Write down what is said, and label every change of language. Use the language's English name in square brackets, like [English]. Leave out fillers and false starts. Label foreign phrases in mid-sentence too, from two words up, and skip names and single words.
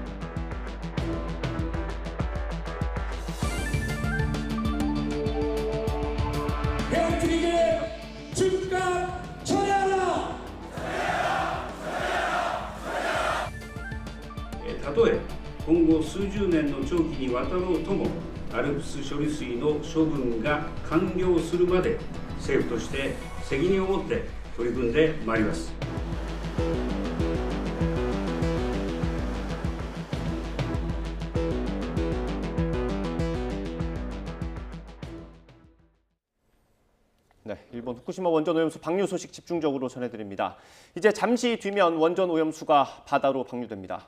[Japanese] たとえ今後数十年の長期にわたろうともALPS処理水の処分が完了するまで政府として責任を持って取り組んでまいります。 [Korean] 네, 일본 후쿠시마 원전 오염수 방류 소식 집중적으로 전해드립니다. 이제 잠시 뒤면 원전 오염수가 바다로 방류됩니다.